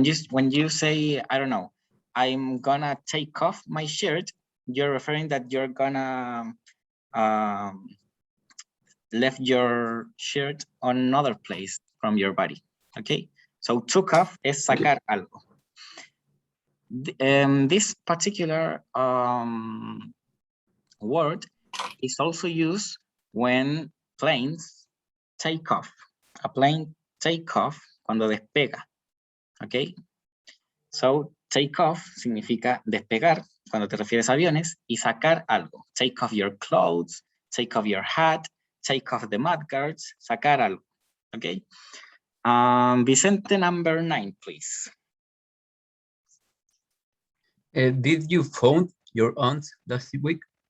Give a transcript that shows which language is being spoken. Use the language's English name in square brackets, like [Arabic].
[English] When you say, I don't know, I'm gonna take off my shirt, you're referring that you're gonna left your shirt on another place from your body. Okay, so took off [Spanish] es sacar algo. [English] This particular word is also used when planes take off. A plane take off [Spanish] cuando despega. [English] Okay, so take off [Spanish] significa despegar cuando te refieres a aviones, y sacar algo. [English] Take off your clothes, take off your hat, take off the mudguards, [Spanish] sacar algo. [English] Okay. Vicente, number 9, please. Did you found your aunt last week?